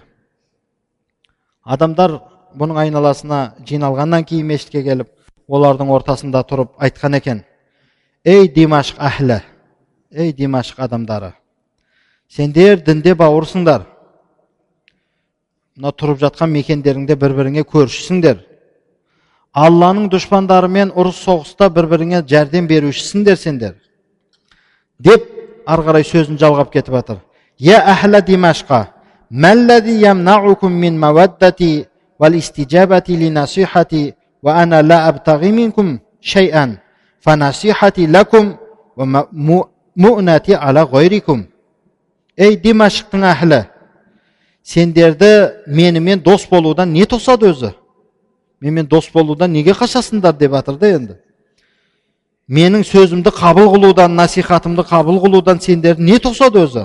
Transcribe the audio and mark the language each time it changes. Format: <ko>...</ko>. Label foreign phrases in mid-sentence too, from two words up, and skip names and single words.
<kk>Адамдар бұның айналасына жиналғаннан кейін мешітке келіп, олардың ортасында тұрып айтқан екен: "Ей Димашқ әхлі, ей Димашқ адамдары, сендер дінде бауырсыңдар. Мына тұрып жатқан мекендеріңде бір-біріңе көршісіңдер. Алланың дұшпандарымен ұрыс соғыста бір-біріңе жәрдем берушісіңдер сендер." Деп арғарай сөзін жалғап кетіп жатыр.</kk> <ar>"يا أهل دمشق, ما الذي يمنعكم من مودتي والاستجابة لنصيحتي وأنا لا أبتغي منكم شيئا، فنصيحتي لكم ومؤنتي على غيركم."</ar> <kk>Ей Димашқтың әхлі, сендерді менімен дос болудан не тосады өзі? Менімен дос болудан неге қашасыңдар деп жатыр да енді. Менің сөзімді қабыл қылудан, насихатымды қабыл қылудан сендерді не тосады өзі?</kk>